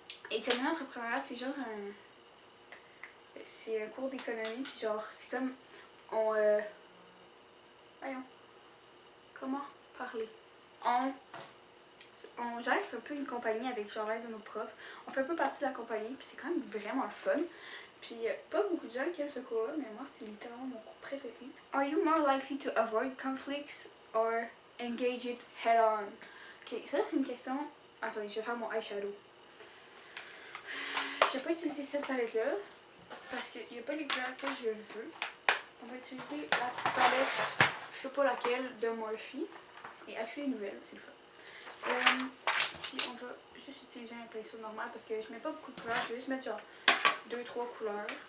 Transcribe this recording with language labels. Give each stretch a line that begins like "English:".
French: Économie entrepreneuriale, c'est genre c'est un cours d'économie, puis genre, c'est comme voyons. Comment parler? On gère un peu une compagnie avec genre l'aide de nos profs. On fait un peu partie de la compagnie, puis c'est quand même vraiment le fun. Puis pas beaucoup de gens qui aiment ce cours-là, mais moi c'est littéralement mon cours préféré.
English: Are you more likely to avoid conflicts or engage it head on?
French: Ok, ça c'est une question. Attendez, je vais faire mon eyeshadow. Je vais pas utiliser cette palette-là, parce qu'il n'y a pas les couleurs que je veux. On va utiliser la palette, je sais pas laquelle, de Morphe. Et acheter les nouvelles, c'est le fun. Puis on va juste utiliser un pinceau normal parce que je mets pas beaucoup de couleurs, je vais juste mettre genre 2-3 couleurs.